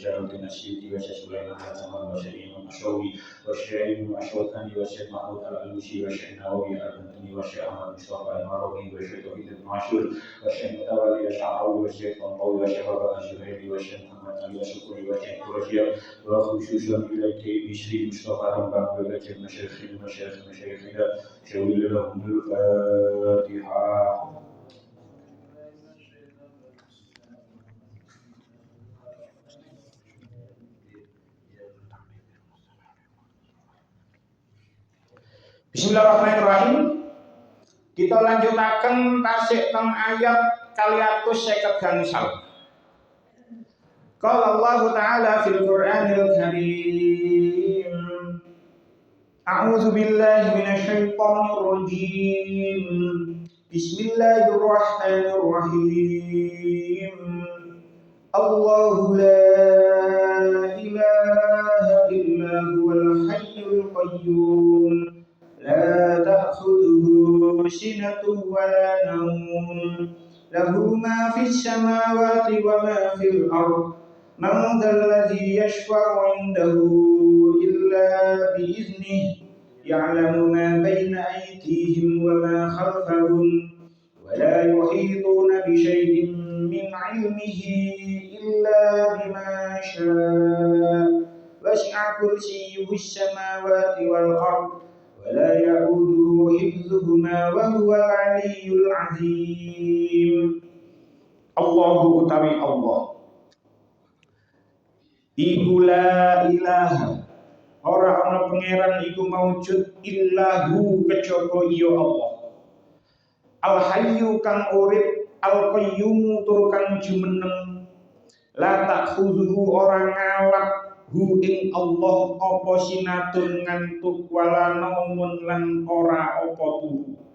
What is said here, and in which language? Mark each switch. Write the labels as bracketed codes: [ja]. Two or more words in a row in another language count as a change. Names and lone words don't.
[ar] جلال السيوطي والشيخ سليمان الحسن والشيخ إمام الشاوي والشيخ الأشوكاني والشيخ محمود الألوسي والشيخ النووي البنتني والشيخ أحمد مصطفى المروي والشيخ توحيد بن عاشور والشيخ متولي الشعراوي والشيخ طنطاوي والشيخ أبا الزبيري والشيخ محمد علي الشكري والشيخ قرشي وخصوصا إليك بشري مصطفى رمضان وإليك مشايخنا شاول لهم الفاتحة. بسم الله الرحمن الرحيم. [jv] Kita lanjutaken tasik teng ayat 250 gangsal. [ar] قال الله تعالى في القرآن الكريم. أعوذ بالله من الشيطان الرجيم. بسم الله الرحمن الرحيم. الله لا إله إلا هو الحي القيوم. لا تأخذه سنة ولا نوم. له ما في السماوات وما في الأرض. من ذا الذي يشفع عنده إلا بإذنه. يعلم ما بين أيديهم وما خلفهم. ولا يحيطون بشيء من علمه إلا بما شاء. وسع كرسيه السماوات والأرض. ولا يؤوده حفظهما وهو العلي العظيم. [jv] Allahu utawi Allah iku [ar] لا إله [jv] ora ana pangeran iku maujud illahu kejaba ya Allah. [ar] الحي [jv] kang urip, [ar] القيوم [jv] tur kang jumeneng, [ar] لا تأخذه [jv] ora ngalap hu ing Allah apa sinatun ngantuk [ar] ولا نوم [jv] lan ora apa turu.